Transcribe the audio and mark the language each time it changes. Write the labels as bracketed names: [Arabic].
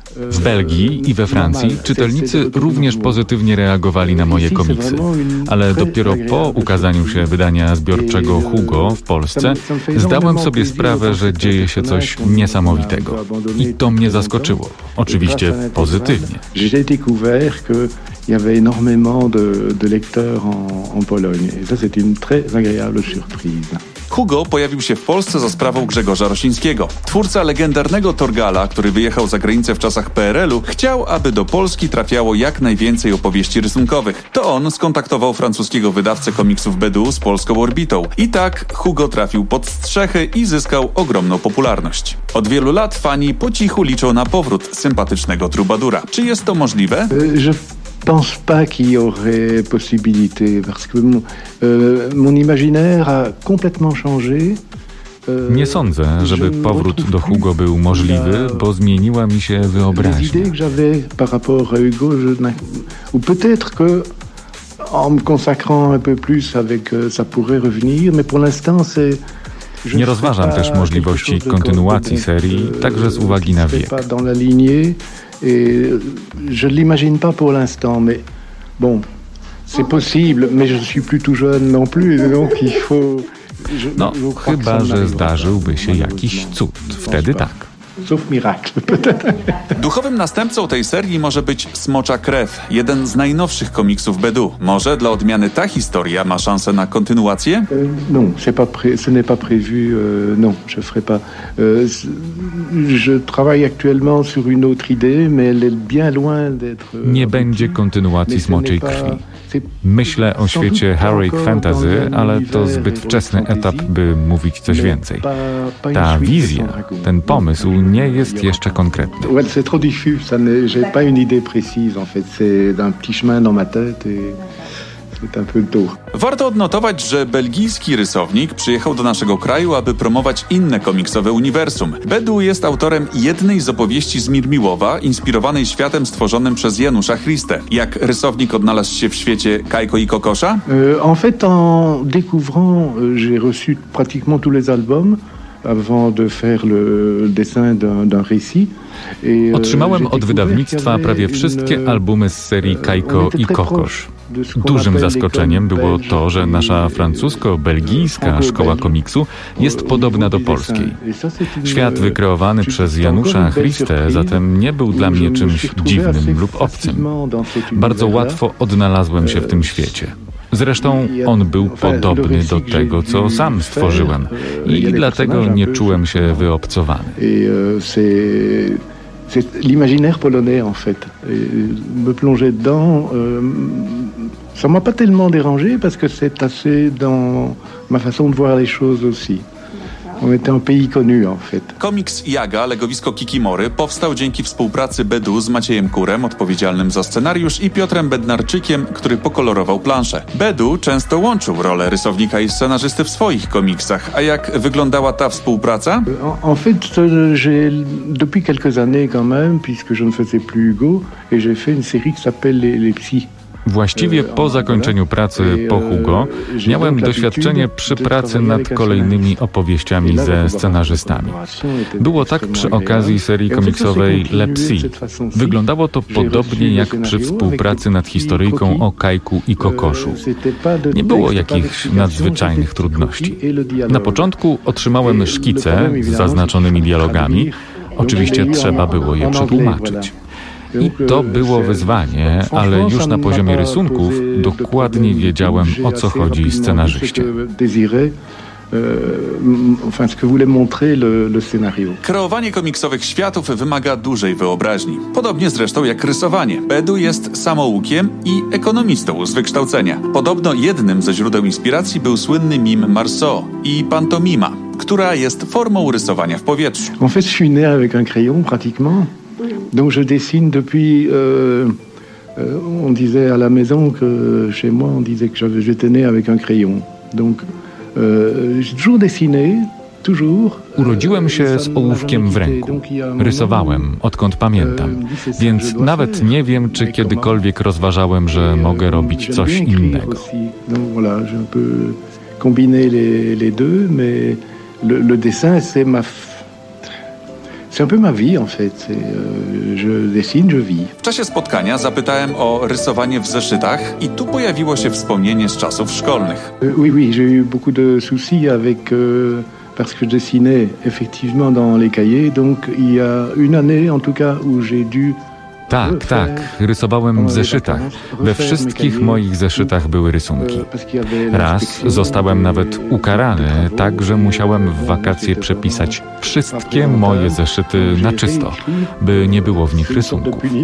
[Polish] W Belgii i we Francji czytelnicy również pozytywnie reagowali na moje komiksy, ale dopiero po ukazaniu się wydania zbiorczego Hugo w Polsce zdałem sobie sprawę, że dzieje się coś niesamowitego. I to mnie zaskoczyło. Oczywiście pozytywnie. [French] Il y avait énormément de lecteurs en Pologne. Et ça, c'est une très agréable surprise. [Polish] Hugo pojawił się w Polsce za sprawą Grzegorza Rosińskiego. Twórca legendarnego Torgala, który wyjechał za granicę w czasach PRL-u, chciał, aby do Polski trafiało jak najwięcej opowieści rysunkowych. To on skontaktował francuskiego wydawcę komiksów Bedu z polską orbitą. I tak Hugo trafił pod strzechy i zyskał ogromną popularność. Od wielu lat fani po cichu liczą na powrót sympatycznego trubadura. Czy jest to możliwe? [French] Pense pas qu'il y aurait possibilité parce que mon imaginaire a complètement changé. [Polish] Nie sądzę, żeby powrót do Hugo był możliwy, bo zmieniła mi się wyobraźnia. [French] L'idée que j'avais par rapport à Hugo, ou peut-être que en me consacrant un peu plus avec ça pourrait revenir, mais pour l'instant c'est. [Polish] Nie rozważam też możliwości kontynuacji serii, także z uwagi na wiek. [French] Et je ne l'imagine pas pour l'instant, mais bon, c'est possible, mais je ne suis plus tout jeune non plus, donc il faut... [Polish] Chyba, że zdarzyłby się jakiś cud, wtedy tak. Duchowym następcą tej serii może być Smocza Krew, jeden z najnowszych komiksów Bedu. Może dla odmiany ta historia ma szansę na kontynuację? [French] Non, ce n'est pas prévu. Non, je ferai pas. Je travaille actuellement sur une autre idée, mais elle est bien loin d'être. [Polish] Nie będzie kontynuacji Smoczej Krwi. Myślę o świecie heroic fantasy, ale to zbyt wczesny etap, by mówić coś więcej. Ta wizja, ten pomysł nie jest jeszcze konkretny. [French] C'est trop diffus, j'ai pas une idée précise en fait, c'est un petit chemin dans ma tête et [Polish] ten duch. Warto odnotować, że belgijski rysownik przyjechał do naszego kraju, aby promować inne komiksowe uniwersum. Bedu jest autorem jednej z opowieści Zmirmiłowa, inspirowanej światem stworzonym przez Janusza Christę. Jak rysownik odnalazł się w świecie Kajko i Kokosza? [French] En fait, en découvrant, j'ai reçu pratiquement tous les albums avant de faire le dessin d'un récit. [Polish] Otrzymałem od wydawnictwa prawie wszystkie albumy z serii Kajko i Kokosz. Dużym zaskoczeniem było to, że nasza francusko-belgijska szkoła komiksu jest podobna do polskiej. Świat wykreowany przez Janusza Christę zatem nie był dla mnie czymś dziwnym lub obcym. Bardzo łatwo odnalazłem się w tym świecie. Zresztą on był podobny do tego, co sam stworzyłem i dlatego nie czułem się wyobcowany. [French] C'est l'imaginaire polonais, en fait. Me plonger dedans, ça m'a pas tellement dérangé parce que c'est assez dans ma façon de voir les choses aussi. On était un pays connu, en fait. [Polish] Komiks Jaga, legowisko Kikimory, powstał dzięki współpracy Bedu z Maciejem Kurem, odpowiedzialnym za scenariusz, i Piotrem Bednarczykiem, który pokolorował planszę. Bedu często łączył rolę rysownika i scenarzysty w swoich komiksach. A jak wyglądała ta współpraca? [French] En fait, j'ai depuis quelques années quand même, puisque je ne faisais plus Hugo, et j'ai fait une série qui s'appelle Les Psys. [Polish] Właściwie po zakończeniu pracy po Hugo miałem doświadczenie przy pracy nad kolejnymi opowieściami ze scenarzystami. Było tak przy okazji serii komiksowej Le Psy. Wyglądało to podobnie jak przy współpracy nad historyjką o Kajku i Kokoszu. Nie było jakichś nadzwyczajnych trudności. Na początku otrzymałem szkice z zaznaczonymi dialogami. Oczywiście trzeba było je przetłumaczyć. I to było wyzwanie, ale już na poziomie rysunków dokładnie wiedziałem, o co chodzi scenarzyście. Kreowanie komiksowych światów wymaga dużej wyobraźni. Podobnie zresztą jak rysowanie. Bedu jest samoukiem i ekonomistą z wykształcenia. Podobno jednym ze źródeł inspiracji był słynny mim Marceau i pantomima, która jest formą rysowania w powietrzu. [French] En fait, je suis né avec un crayon pratiquement. Donc je dessine depuis on disait à la maison que chez moi on disait que j'étais né avec un crayon. Donc j'ai toujours dessiné, toujours. [Polish] Urodziłem się z ołówkiem w ręku. Rysowałem, odkąd pamiętam. Więc nawet nie wiem, czy kiedykolwiek rozważałem, że mogę robić coś innego. [French] Donc voilà, j'ai un peu combiné les deux, mais le dessin c'est ma C'est un peu ma vie, en fait. Je dessine, je vis. [Polish] W czasie spotkania zapytałem o rysowanie w zeszytach i tu pojawiło się wspomnienie z czasów szkolnych. [French] Oui, j'ai eu beaucoup de soucis avec parce que je dessinais effectivement dans les cahiers, donc il y a une année en tout cas où j'ai dû. [Polish] Tak, rysowałem w zeszytach. We wszystkich moich zeszytach były rysunki. Raz zostałem nawet ukarany, tak że musiałem w wakacje przepisać wszystkie moje zeszyty na czysto, by nie było w nich rysunków.